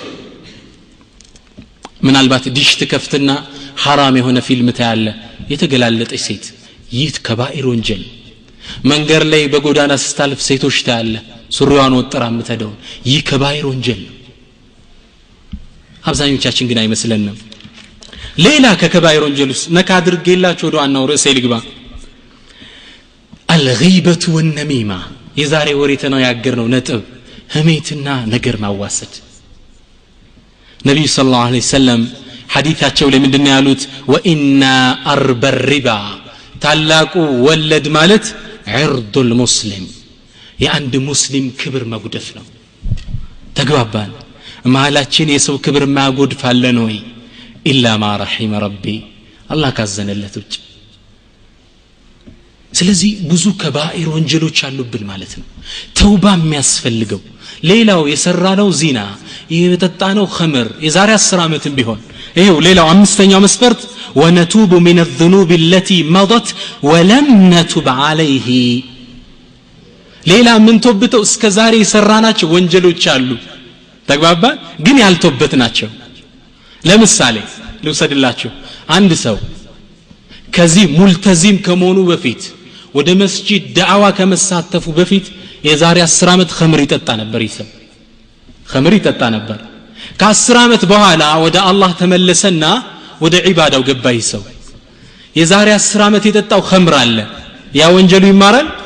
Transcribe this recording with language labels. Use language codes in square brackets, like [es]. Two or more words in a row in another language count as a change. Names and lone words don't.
[am] ምናልባት ዲሽ ተከፍትና حرام የሆነ ፊልም ታያለ የተገላለጠች ሴት ይህ ከባኢር ወንጀል መንገር ላይ በጎዳና ስታልፍ ሴቶች ታያለ ሱሪዋን ወጥራ ምትደው ይህ ከባኢር ወንጀል አብዛኞቻችን ግን አይመስለንም ሌላ ከከባኢር ወንጀልስ ነካ አድርጌላችሁ ወደ ዋናው ርዕሰ ልግባ [ar] الغيبة والنميمة [am] የዛሬ ወሬተና ያገርነው ነጥብ ህሜትና ነገር ማዋሰድ ነብዩ [ar] صلى الله عليه وسلم [am] ሐዲታቸው ላይ ምንድነው ያሉት [ar] وإنا أرب الربا [am] ታላቁ ወለድ ማለት [ar] عرض المسلم [am] የአንድ ሙስሊም ክብር መጉደፍ ነው ተግባባን ማላችን የሰው ክብር ማጎድፍ አለ ነው [ar] إلا ما رحم ربي [am] አላህ ካዘነለት ውጭ ስለዚህ ብዙ ከባኢር ወንጀሎች አሉብን ማለት ነው ተውባ የሚያስፈልገው ሌላው የሰራነው ዚና የጠጣነው ኸምር የዛሬ 10 አመትም ቢሆን ይሄው ሌላው አምስተኛው መስፈርት [ar] ونتوب من الذنوب التي مضت ولم نتب عليه [am] ሌላ ምን ተውብተው እስከ ዛሬ የሰራናቸው ወንጀሎች አሉ ተግባባን ግን ያልተውበትናቸው ለምሳሌ ልውሰድላችሁ አንድ ሰው ከዚህ ሙልተዚም ከመሆኑ በፊት ወደ መስጂድ ዳዕዋ ከመሳተፉ በፊት የዛሬ 10 አመት ኸምር ይጠጣ ነበር ይሰም ኸምር ይጠጣ ነበር ከ10 አመት በኋላ ወደ አላህ ተመለሰና ወደ ዒባዳው ገባ ይሰው የዛሬ 10 አመት የጠጣው ኸምር አለ ያ ወንጀሉ ይማራል